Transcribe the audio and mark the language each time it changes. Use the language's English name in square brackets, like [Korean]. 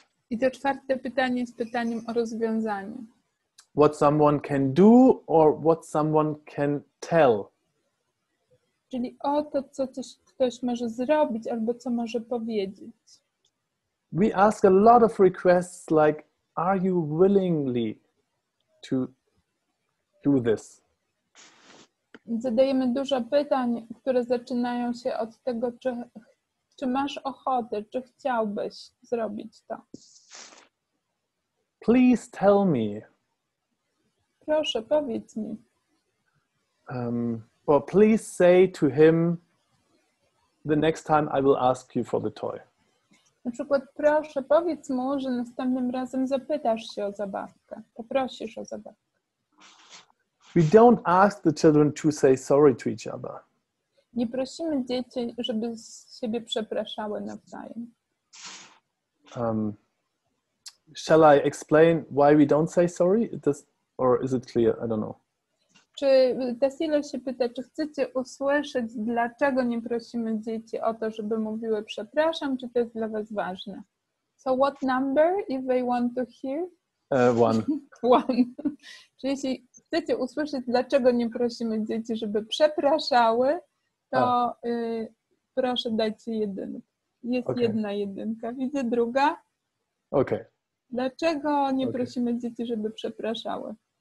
[Polish] I to czwarte pytanie jest pytaniem o rozwiązanie. [English] What someone can do or what someone can tell. [Polish] Czyli o to, co ktoś może zrobić albo co może powiedzieć. [English] We ask a lot of requests like, are you willingly to do this? [Polish] Zadajemy dużo pytań, które zaczynają się od tego, czy masz ochotę, czy chciałbyś zrobić to. [English] Please tell me. [Polish] Proszę, powiedz mi. [English] Or please say to him, the next time I will ask you for the toy. [Polish] Na przykład, proszę, powiedz mu, że następnym razem zapytasz się o zabawkę. Poprosisz o zabawkę. [English] We don't ask the children to say sorry to each other. [Polish] Nie prosimy dzieci, żeby z siebie przepraszały nawzajem. [English] Shall I explain why we don't say sorry? Or is it clear? I don't know. [Polish] Czy Tassilo się pyta, czy chcecie usłyszeć, dlaczego nie prosimy dzieci o to, żeby mówiły przepraszam, czy to jest dla was ważne? [English] So what number if they want to hear? One. One. [Polish] Czyli jeśli chcecie usłyszeć, dlaczego nie prosimy dzieci, żeby przepraszały, to proszę dajcie jedynkę. Jest jedna jedynka. Widzę druga. [English] Okay. [Polish] Dlaczego nie prosimy dzieci, żeby przepraszały?